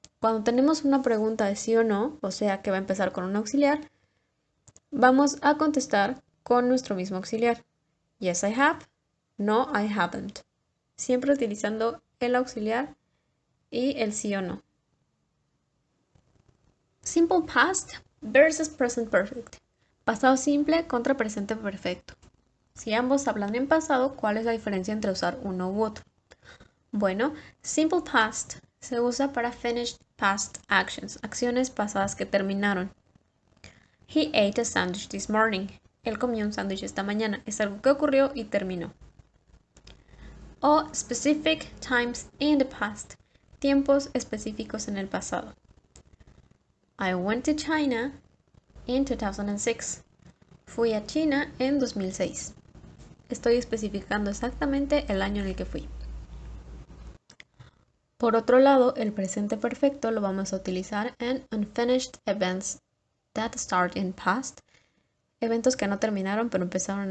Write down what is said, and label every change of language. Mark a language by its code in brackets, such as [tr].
[es] Cuando tenemos una pregunta de sí o no, o sea que va a empezar con un auxiliar, vamos a contestar con nuestro mismo auxiliar. [en] Yes, I have. No, I haven't. [es] Siempre utilizando el auxiliar y el sí o no. [en] Simple past versus present perfect. [es] Pasado simple contra presente perfecto. Si ambos hablan en pasado, ¿cuál es la diferencia entre usar uno u otro? Bueno, simple past se usa para [en] finished past actions, [es] acciones pasadas que terminaron. [en] He ate a sandwich this morning. [es] Él comió un sándwich esta mañana. Es algo que ocurrió y terminó. [en] O specific times in the past. [es] Tiempos específicos en el pasado. [en] I went to China in 2006. [es] Fui a China en 2006. Estoy especificando exactamente el año en el que fui. Por otro lado, el presente perfecto lo vamos a utilizar en [en] unfinished events that start in past, [es] eventos que no terminaron pero empezaron en